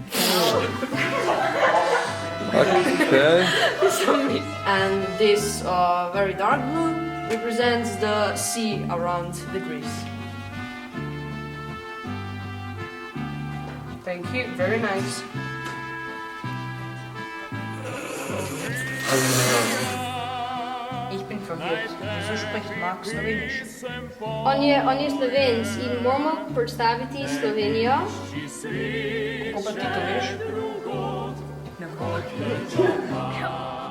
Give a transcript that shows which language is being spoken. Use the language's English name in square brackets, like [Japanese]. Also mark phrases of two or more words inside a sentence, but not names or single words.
[English] Okay. And this very dark blue represents the sea around the Greece. Thank you, very nice. [German] Ich bin verwirrt. Wieso spricht Mark Slowenisch? [Slovenian] On je Slovenc in moramo predstaviti Slovenijo. Kako pa ti to veš? Ne vem.